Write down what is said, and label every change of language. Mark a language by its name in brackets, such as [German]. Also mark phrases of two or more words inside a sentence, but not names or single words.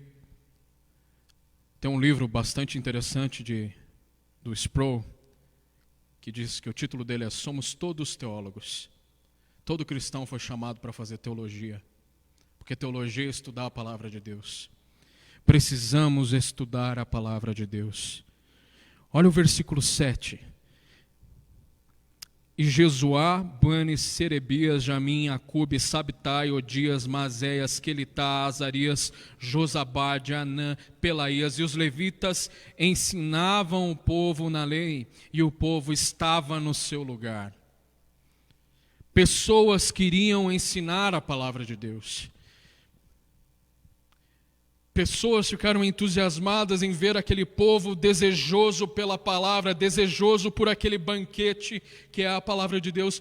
[Portuguese] Tem um livro bastante interessante do Sproul, que diz que o título dele é Somos Todos Teólogos. Todo cristão foi chamado para fazer teologia, porque teologia é estudar a palavra de Deus. Precisamos estudar a palavra de Deus. Olha o versículo 7. E Jesuá, Bani, Serebias, Jamim, Acube, Sabtai, Odias, Mazéias, Quelitá, Azarias, Josabade, Anã, Pelaías e os levitas ensinavam o povo na lei, e o povo estava no seu lugar. Pessoas queriam ensinar a palavra de Deus. Pessoas ficaram entusiasmadas em ver aquele povo desejoso pela palavra, desejoso por aquele banquete que é a palavra de Deus.